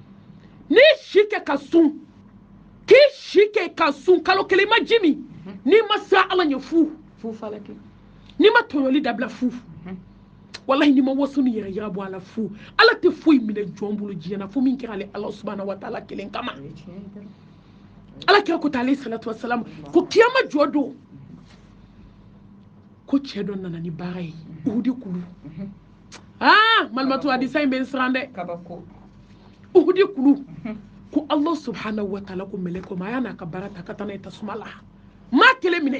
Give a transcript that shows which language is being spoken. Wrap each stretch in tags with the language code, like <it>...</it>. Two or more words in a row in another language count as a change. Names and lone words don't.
<bm>n'i si kɛ ka sun k'i si kɛ ka sun kalo 1 i ma ji min n'i ma sira ala ɲɛ fu fu falaki n'i ma tɔɲɔli dabila fu walahi n'i ma waso ni yɛrɛ yira bɔ a la fu ala tɛ foyi minɛ jɔn bolo diɲɛ na fo min kɛra ale ala</bm> <ar>سبحانه وتعالى</ar> <bm>kelen kama ala kira ko ta</bm> <ar>عليه الصلاة والسلام</ar> <bm>ko kiyama jɔ don ko cɛ dɔ nana ni baara ye uhudi kulu malimatu hadisa in bɛ n siran dɛ kabako uhudi kulu ko ala</bm> <ar>سبحانه وتعالى</ar> <bm>ko mɛlɛkɛ ma a y'a n'a ka baara ta ka taa n'a ye tasuma la maa kelen minɛ</bm>